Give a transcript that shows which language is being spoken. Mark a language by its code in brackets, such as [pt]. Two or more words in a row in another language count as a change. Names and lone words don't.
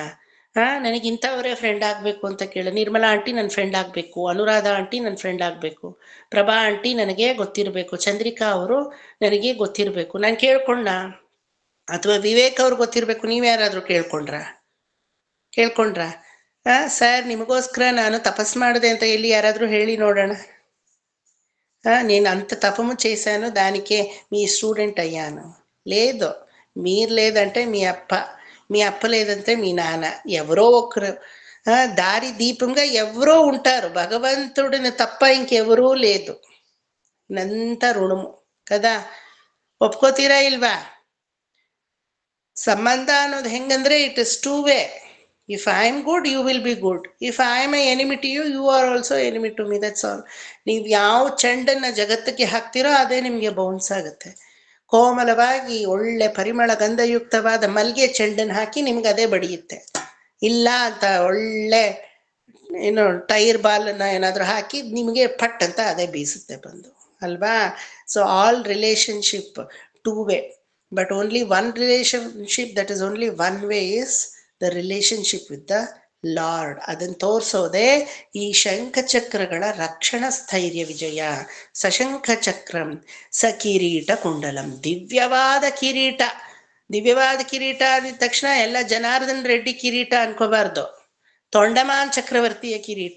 [kn] ನನಗಿಂಥವರೇ ಫ್ರೆಂಡ್ ಆಗಬೇಕು ಅಂತ ನಿರ್ಮಲಾ ಆಂಟಿ ನನ್ನ ಫ್ರೆಂಡ್ ಆಗಬೇಕು, ಅನುರಾಧ ಆಂಟಿ ನನ್ನ ಫ್ರೆಂಡ್ ಆಗಬೇಕು, ಪ್ರಭಾ ಆಂಟಿ ನನಗೆ ಗೊತ್ತಿರಬೇಕು, ಚಂದ್ರಿಕಾ ಅವರು ನನಗೆ ಗೊತ್ತಿರಬೇಕು. ನಾನು ಕೇಳ್ಕೊಂಡ? ಅಥವಾ ವಿವೇಕ್ ಅವ್ರು ಗೊತ್ತಿರಬೇಕು? ನೀವ್ಯಾರಾದ್ರೂ ಕೇಳ್ಕೊಂಡ್ರ? ಸರ್ ನಿಮಗೋಸ್ಕರ ನಾನು ತಪಸ್ ಮಾಡಿದೆ ಅಂತ ಎಲ್ಲಿ ಯಾರಾದರೂ ಹೇಳಿ ನೋಡೋಣ. [te] నేను అంత తపము చేశాను, దానికే మీ స్టూడెంట్ అయ్యాను. లేదు, మీరు లేదంటే మీ అప్ప లేదంటే మీ నాన్న, ఎవరో ఒకరు దారి దీపంగా ఎవరో ఉంటారు. భగవంతుడిని తప్ప ఇంకెవరూ లేదు. ఇదంత రుణము కదా, [kn] ఒప్పుకోತೀರಾ ಇಲ್ವಾ? ಸಂಬಂಧ ಅನ್ನೋದು ಹೆಂಗಂದ್ರೆ [en] it is two way. If I am good, you will be good. If I am an enemy to you, you are also enemy to me. That's all. [kn] ನೀವು ಯಾವ ಚೆಂಡನ್ನ ಜಗತ್ತಿಗೆ ಹಾಕ್ತಿರೋ ಅದೇ ನಿಮಗೆ ಬೌನ್ಸ್ ಆಗುತ್ತೆ. ಕೋಮಲವಾಗಿ ಒಳ್ಳೆ ಪರಿಮಳ ಗಂಧಯುಕ್ತವಾದ ಮಲ್ಗೆ ಚೆಂಡನ್ನು ಹಾಕಿ ನಿಮ್ಗೆ ಅದೇ ಬಡಿಯುತ್ತೆ. ಇಲ್ಲ ಅಂತ ಒಳ್ಳೆ ಏನು ಟೈರ್ ಬಾಲನ್ನ ಏನಾದರೂ ಹಾಕಿ ನಿಮಗೆ ಪಟ್ ಅಂತ ಅದೇ ಬೀಸುತ್ತೆ ಬಂದು ಅಲ್ವಾ? [en] so all relationship two way, but only one relationship that is only one way is the relationship with the ಲಾರ್ಡ್. [kn] ಅದನ್ನು ತೋರಿಸೋದೆ ಈ ಶಂಖಚಕ್ರಗಳ ರಕ್ಷಣಾ ಸ್ಥೈರ್ಯ ವಿಜಯ. [sa] ಸಶಂಖ ಚಕ್ರಂ ಸ ಕಿರೀಟ ಕುಂಡಲಂ. [kn] ದಿವ್ಯವಾದ ಕಿರೀಟ. ದಿವ್ಯವಾದ ಕಿರೀಟ ಅಂದ ತಕ್ಷಣ ಎಲ್ಲ ಜನಾರ್ದನ್ ರೆಡ್ಡಿ ಕಿರೀಟ ಅನ್ಕೋಬಾರ್ದು. ತೊಂಡಮಾನ್ ಚಕ್ರವರ್ತಿಯ ಕಿರೀಟ.